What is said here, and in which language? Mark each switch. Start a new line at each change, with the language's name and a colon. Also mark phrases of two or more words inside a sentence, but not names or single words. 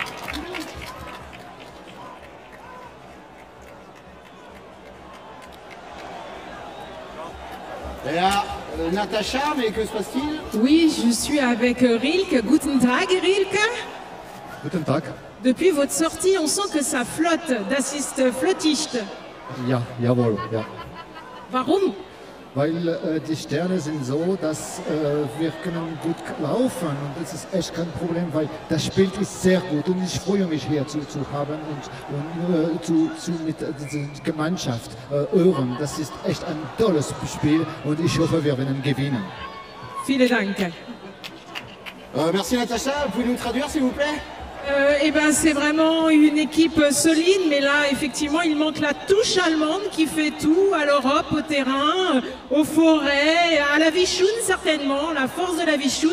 French: Et là, Natacha, mais que se passe-t-il? Oui, je suis avec Rilke.
German: Guten Tag, Rilke. Guten Tag.
French: Depuis votre sortie, on sent que ça flotte.
German: Das ist flotticht. Ja, jawohl, ja. Warum? Weil die Sterne sind so, dass wir können gut laufen und das ist echt kein Problem, weil das Spiel ist sehr gut und ich freue mich hier zu haben und mit dieser Gemeinschaft hören. Das ist echt ein tolles Spiel und ich hoffe, wir werden gewinnen. Vielen Dank.
French: Merci Natacha, pouvez nous traduire s'il vous plaît? Eh ben, c'est vraiment une équipe solide, mais là, effectivement, il manque la touche allemande qui fait tout à l'Europe, au terrain, aux forêts, à la Vichoun, certainement, la force de la Vichoun.